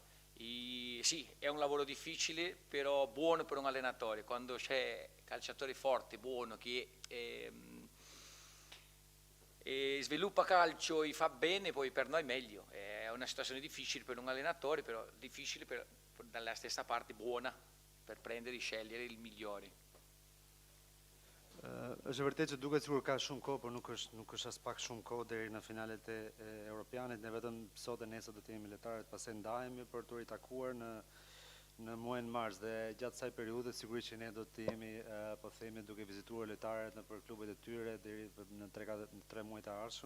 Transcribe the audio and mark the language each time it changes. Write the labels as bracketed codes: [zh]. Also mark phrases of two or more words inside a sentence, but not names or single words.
[it] Sì, è un lavoro difficile, però buono per un allenatore, quando c'è calciatore forte, buono, che sviluppa calcio e fa bene, poi per noi meglio. È una situazione difficile per un allenatore, però difficile dalla stessa parte buona per prendere e scegliere il migliore. [sq] Është vërtet që duket sikur ka shumë kohë, por nuk është as pak shumë kohë deri në finalet e europianit. Ne vetëm sot e nesër do të jemi lojtarët, pastaj ndahemi për të ritakuar në muajin mars dhe gjatë kësaj periudhe sigurisht që ne do të jemi po themi duke vizituar lojtarët nëpër klubet e tyre deri në 3 muajt e ardhshëm.